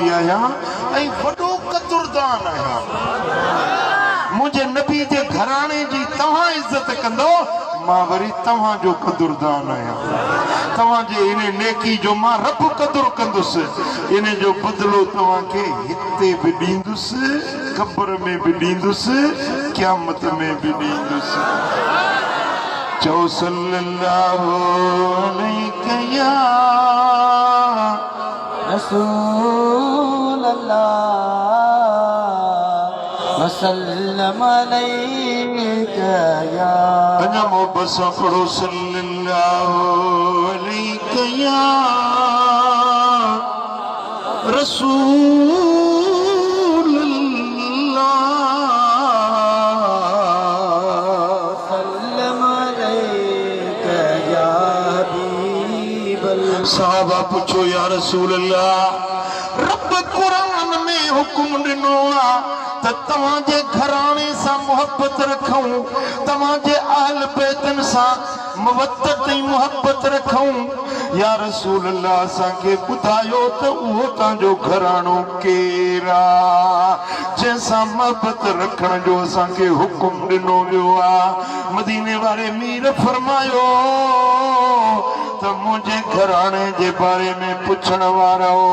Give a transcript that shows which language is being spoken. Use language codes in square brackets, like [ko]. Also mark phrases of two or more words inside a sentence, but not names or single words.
[sd] आहियां ऐं वॾो क़दुरदान आहियां मुंहिंजे नबी जे घराणे जी तव्हां इज़त कंदो मां वरी तव्हांजो क़दुरदान आहियां तव्हांजे इन नेकी जो मां रब क़दुरु कंदुसि इन जो बदिलो तव्हांखे हिते बि ॾींदुसि क़ब्र में बि ॾींदुसि क़यामत में बि ॾींदुसि चओ [ar] صلى الله عليك يا رسول الله وسلم عليك يا [sd] अञा मोहब्बत सां पढ़ो [ar] صلى الله عليك يا رسول الله وسلم عليك يا حبيب الله [sd] साहबा पूछो [ar] या रसूल अल्लाह [sd] रब कुरान में हुकुम ॾिनो आहे त तव्हांजे घराणे सां मोहब्बत रखूं तव्हांजे अहल बैतन सां मवद्दत ऐं मोहब्बत रखूं [ar] या रसूल अल्लाह [sd] असांखे ॿुधायो त उहो तव्हांजो घराणो केरु आहे जंहिंसां मोहब्बत रखण जो असांखे हुकुम ॾिनो वियो आहे मदीने वारे मीर फरमायो त मुंहिंजे घराणे जे बारे में पुछण वारा